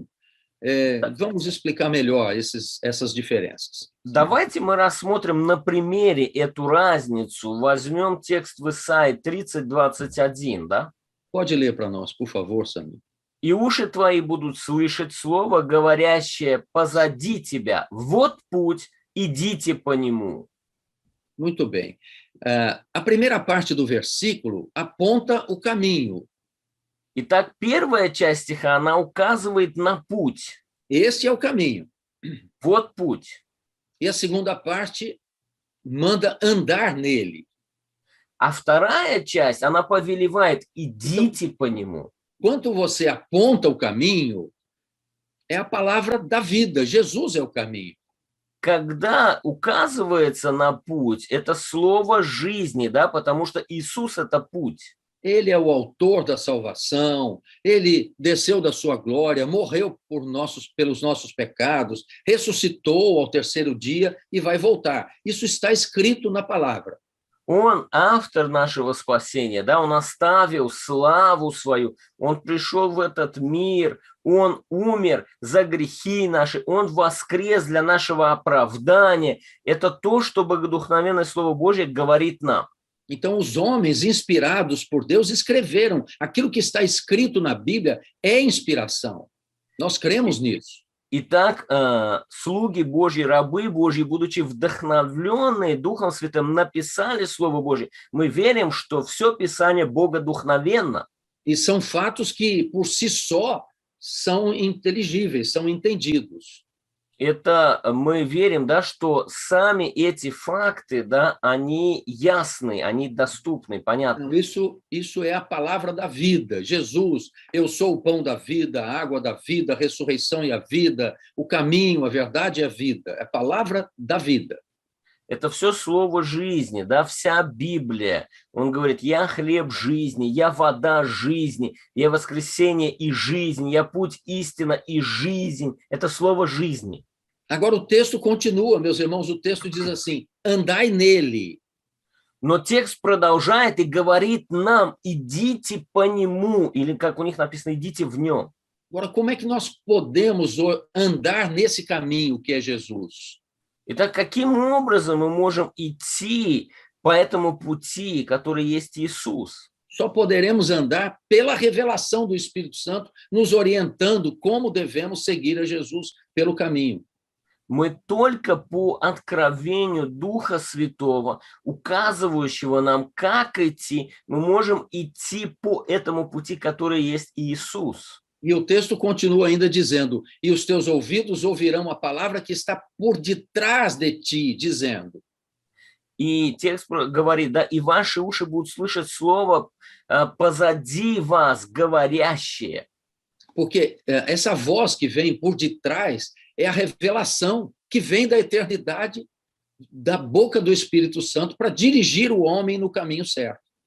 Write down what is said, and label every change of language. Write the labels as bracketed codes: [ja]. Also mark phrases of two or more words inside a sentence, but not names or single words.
[pt] Vamos explicar melhor essas diferenças. [ru] Давайте мы рассмотрим на примере эту разницу. Возьмем текст в Исаии 30, 21, да? [pt] Pode ler para nós, por favor, Samir. [ru] «И уши твои будут слышать слово, говорящее позади тебя. Вот путь, идите по нему». [pt] Muito bem. A primeira parte do versículo aponta o caminho. [ru] Итак, первая часть стиха, она указывает на путь. [pt] Este é o caminho. [ru] Вот путь. [pt] E a segunda parte manda andar nele. [ru] А вторая часть, она повелевает, идите по нему. [pt] Quando você aponta o caminho, é a palavra da vida. Jesus é o caminho. [ru] Когда указывается на путь, это слово жизни, да, потому что Иисус – это путь. [pt] Ele é o autor da salvação, ele desceu da sua glória, morreu pelos nossos pecados, ressuscitou ao terceiro dia e vai voltar. Isso está escrito na palavra. [ru] Он автор нашего спасения, да, он оставил славу свою, он пришел в этот мир, он умер за грехи наши, он воскрес для нашего оправдания. Это то, что богодухновенное Слово Божье говорит нам. [pt] Então, os homens inspirados por Deus escreveram. Aquilo que está escrito na Bíblia é inspiração. Nós cremos nisso. [ru] Итак, слуги Божьи, рабы Божьи, будучи вдохновленные Духом Святым, написали Слово Божье. Мы верим, что все Писание богодухновенно. [pt] E são fatos que, por si só, são inteligíveis, são entendidos. [ru] Это мы верим, да, что сами эти факты, да, они ясны, они доступны, понятны. [pt] Isso é a palavra da vida. Jesus, eu sou o pão da vida, a água da vida, a ressurreição e a vida, o caminho, a verdade e a vida. É a palavra da vida. [ru] Это все слово жизни, да, вся Библия. Он говорит, я хлеб жизни, я вода жизни, я воскресение и жизнь, я путь, истина и жизнь. Это слово жизни. [pt] Agora o texto continua, meus irmãos, o texto diz assim, andai nele. [ru] Но текст продолжает и говорит нам, идите по нему, или как у них написано, идите в нем. [pt] Agora, como é que nós podemos andar nesse caminho que é Jesus? [ru] Итак, каким образом мы можем идти по этому пути, который есть Иисус? [pt] Só poderemos andar pela revelação do Espírito Santo, nos orientando como devemos seguir a Jesus pelo caminho. [ru] Мы только по откровению Духа Святого, указывающего нам, как идти, мы можем идти по этому пути, который есть Иисус. [pt] E o texto continua ainda dizendo, e os teus ouvidos ouvirão a palavra que está por detrás de ti, dizendo. [ru] И текст говорит, да, и ваши уши будут слышать слово позади вас, говорящее. [pt] Porque essa voz que vem por detrás é a revelação que vem da eternidade, da boca do Espírito Santo, para dirigir o homem no caminho certo.